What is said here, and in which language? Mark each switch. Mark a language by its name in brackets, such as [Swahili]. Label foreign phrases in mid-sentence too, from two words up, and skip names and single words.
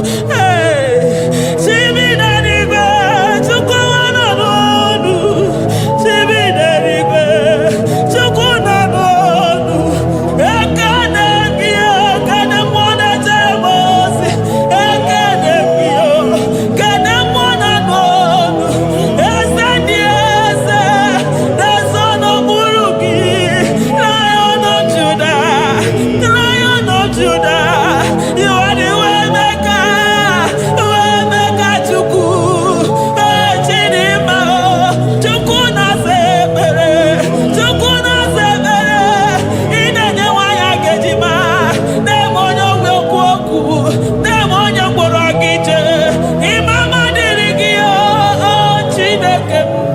[Igbo] Hey, chi bi n'eluigwe, Chukwu ọma nọ n'ọnụ, chi bi n'eluigwe, Chukwu nọ n'ọnụ. Ekene gị, ekene mmụọ na-ejere m ozi, ekene gị, o, ekene mmụọ na n'ọnụ. Eze ndị eze, na-ezo n'okpuru gị, [English] Lion of Judah, Lion of Judah, you are the way maker, way maker [Igbo] Chukwu, eh, Chidimma, o, Chukwu na-aza ekpere, Chukwu na-aza ekpere, ị na-enye nwaanyị a ga-eji maa, na-eme onye ogbi okwu okwu, na-eme onye mkpọrọ gị jee, ịma mma dịrị gị, o, o, Chineke m.